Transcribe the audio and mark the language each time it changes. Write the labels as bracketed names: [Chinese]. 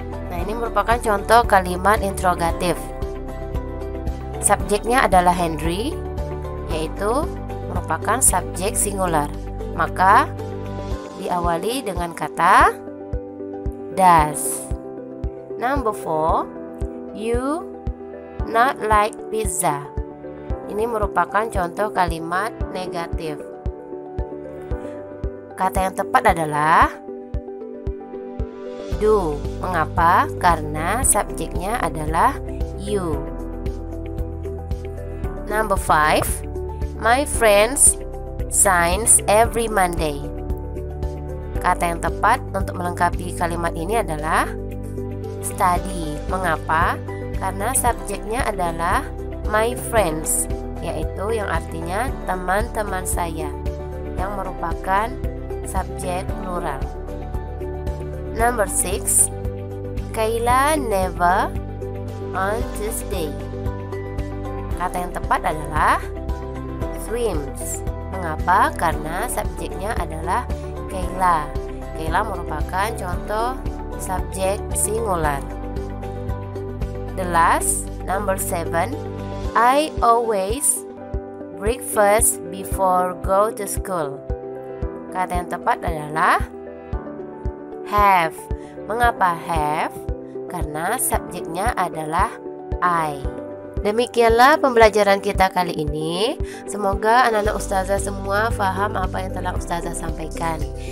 [Indonesian] Nah, ini merupakan contoh kalimat interrogatif. Subjeknya adalah Henry, yaitu merupakan subjek singular. Maka diawali dengan kata does. [English] Number 4, you not like pizza. [Indonesian] Ini merupakan contoh kalimat negatif. Kata yang tepat adalah do. Mengapa? Karena subjeknya adalah you. [English] Number 5, my friends signs every Monday. [Indonesian] Kata yang tepat untuk melengkapi kalimat ini adalah study. Mengapa? Karena subjeknya adalah [English] my friends, [Indonesian] yaitu yang artinya teman-teman saya, yang merupakan subjek plural. [English] Number 6, Kayla never on Tuesday. [Indonesian] Kata yang tepat adalah swims. Mengapa? Karena subjeknya adalah Kayla. Kayla merupakan contoh subjek singular. [English] The last, number 7, I always breakfast before go to school. [Indonesian] Kata yang tepat adalah have. Mengapa have? Karena subjeknya adalah I. Demikianlah pembelajaran kita kali ini. Semoga anak-anak ustazah semua paham apa yang telah ustazah sampaikan.